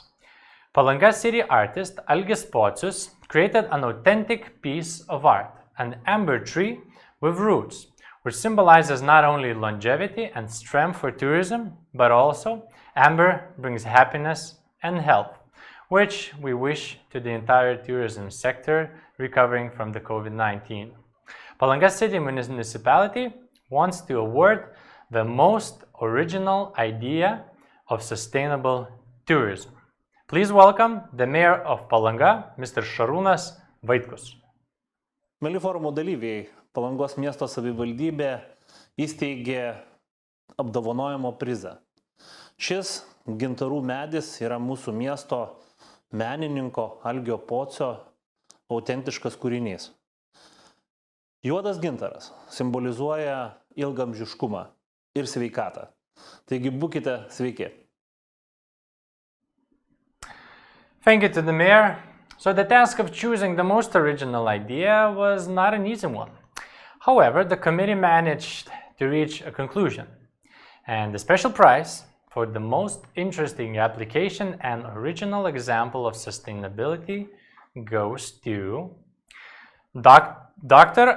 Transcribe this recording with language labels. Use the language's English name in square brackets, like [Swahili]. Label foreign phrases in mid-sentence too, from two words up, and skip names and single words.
[English] Palanga City artist Algis Pocius created an authentic piece of art, an amber tree with roots, which symbolizes not only longevity and strength for tourism, but also amber brings happiness and health, which we wish to the entire tourism sector recovering from the COVID-19. Palanga City Municipality wants to award the most original idea of sustainable tourism. Please welcome the Mayor of Palanga, Mr. Šarūnas Vaitkus. [Lithuanian] Mėly forumo dalyviai, Palangos miesto savivaldybė įsteigė apdovanojimo prizą. Šis gintarų medis yra mūsų miesto menininko Algio Pocio autentiškas kūrinys. Juodas gintaras simbolizuoja ilgamžiškumą ir sveikatą. Taigi būkite sveiki. [English] Thank you to the mayor. So the task of choosing the most original idea was not an easy one. However, the committee managed to reach a conclusion. And the special prize for the most interesting application and original example of sustainability goes to Dr.